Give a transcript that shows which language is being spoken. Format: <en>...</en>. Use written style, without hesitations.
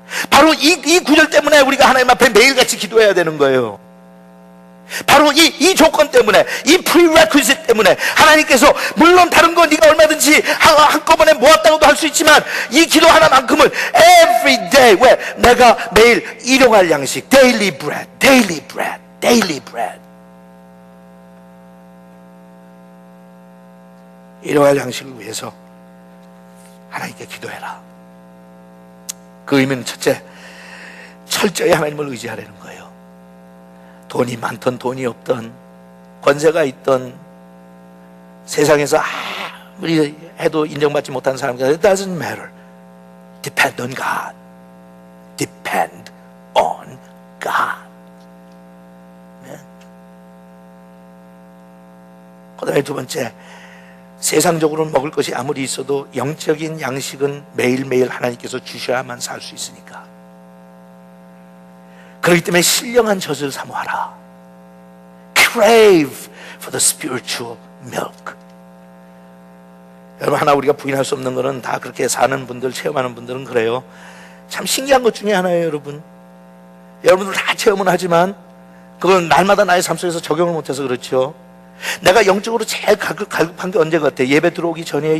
<ko>바로 이 구절 때문에 우리가 하나님 앞에 매일같이 기도해야 되는 거예요. 바로 이 조건 때문에, 이 prerequisite 때문에 하나님께서, 물론 다른 거 네가 얼마든지 한꺼번에 모았다고도 할 수 있지만 이 기도 하나만큼은</ko> <en>every day,</en> <ko>왜? 내가 매일 일용할 양식,</ko> <en>daily bread, daily bread, daily bread.</en> <ko>일용할 양식을 위해서 하나님께 기도해라. 그 의미는 첫째, 철저히 하나님을 의지하라는 거예요. 돈이 많던 돈이 없던, 권세가 있던, 세상에서 아무리 해도 인정받지 못한 사람들,</ko> <en>it doesn't matter. Depend on God. Depend on God.</en> <ko>네? 그 다음에 두 번째, 세상적으로는 먹을 것이 아무리 있어도 영적인 양식은 매일매일 하나님께서 주셔야만 살 수 있으니까. 그렇기 때문에 신령한 젖을 사모하라.</ko> <en>Crave for the spiritual milk.</en> <ko>여러분, 하나 우리가 부인할 수 없는 것은, 다 그렇게 사는 분들, 체험하는 분들은 그래요. 참 신기한 것 중에 하나예요, 여러분. 여러분들 다 체험은 하지만 그건 날마다 나의 삶 속에서 적용을 못해서 그렇죠. 내가 영적으로 제일 갈급한 게 언제 같아요? 예배 들어오기 전이에요?</ko>